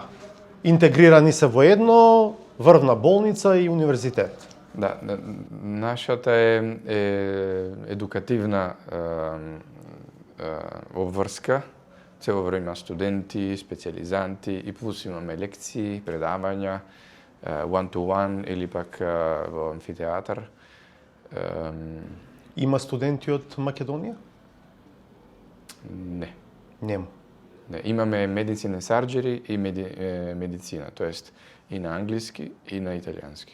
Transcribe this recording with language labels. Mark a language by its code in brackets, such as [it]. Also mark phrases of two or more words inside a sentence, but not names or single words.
[mk] Интегрирани се во едно, врвна болница и универзитет. Да, нашата е едукативна обврска. Цело време има студенти, специализанти и плюс имаме лекции, предавања, [en] one-to-one [mk] или пак во амфитеатар. Има студенти од Македонија? Не. Нема. Не, имаме медицина сарџери и медицина, тоест и на англиски и на италијански.